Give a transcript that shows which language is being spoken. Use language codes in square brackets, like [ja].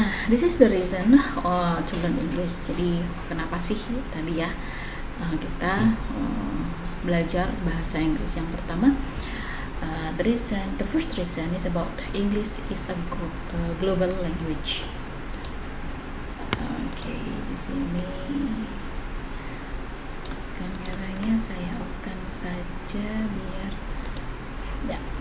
[en] This is the reason to learn English. [id] Jadi kenapa sih tadi ya kita belajar bahasa Inggris? Yang pertama, [en] The first reason is about English is a global language. [id] Oke, di sini kameranya saya off-kan saja biar ya.